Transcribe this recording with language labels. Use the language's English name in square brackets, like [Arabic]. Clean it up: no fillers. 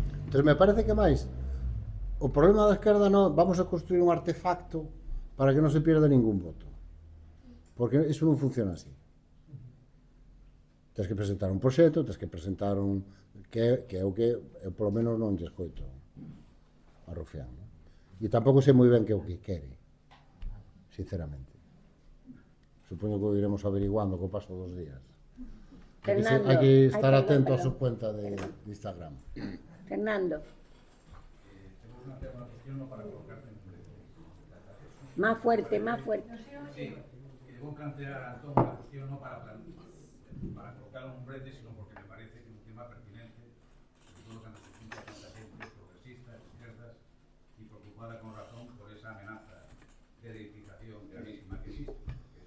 [Galician] Entón, me parece que máis o problema da esquerda non, vamos a construir un artefacto para que non se pierda ningún voto. Porque iso non funciona así. Tens que presentar un proxecto, tens que presentar un... que é o que eu polo menos non lle escoito a Rufián. ¿No? E tampouco sei moi ben que é o que quere, sinceramente. Supoño que o iremos averiguando co paso dos días. Fernando, hai que [Spanish] estar atento a su cuenta de Instagram. Fernando. Una cuestión no para colocarte en precio. Más fuerte, más fuerte. Sí, voy a plantear a Antón una cuestión no para colocar un brete, sino porque me parece que es un tema pertinente, sobre todo cuando se junta tanta gente progresistas, izquierdas y preocupada con razón por esa amenaza de edificación gravísima que existe.